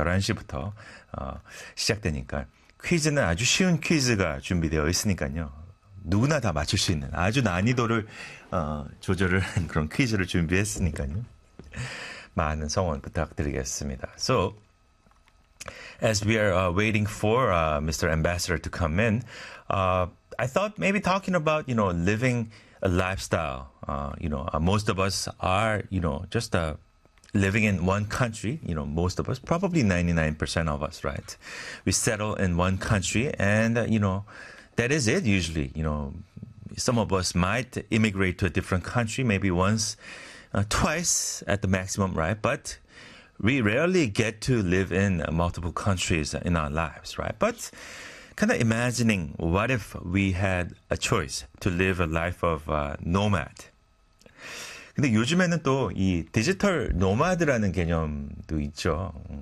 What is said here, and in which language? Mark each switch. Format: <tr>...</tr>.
<ko>11시부터 시작되니까 퀴즈는 아주 쉬운 퀴즈가 준비되어 있으니까요. 누구나 다 맞출 수 있는 아주 난이도를 조절을 한 그런 퀴즈를 준비했으니까요. 많은 성원 부탁드리겠습니다.</ko> <en>So, as we are waiting for Mr. Ambassador to come in, I thought maybe talking about, you know, living a lifestyle. You know, most of us are, you know, just living in one country. You know, most of us, probably 99% of us, right? We settle in one country and, you know, that is it usually. You know, some of us might immigrate to a different country maybe once, twice at the maximum, right? But we rarely get to live in multiple countries in our lives, right? But kind of imagining what if we had a choice to live a life of nomad.</en> <ko>근데 요즘에는 또 이 디지털 노마드라는 개념도 있죠.</ko>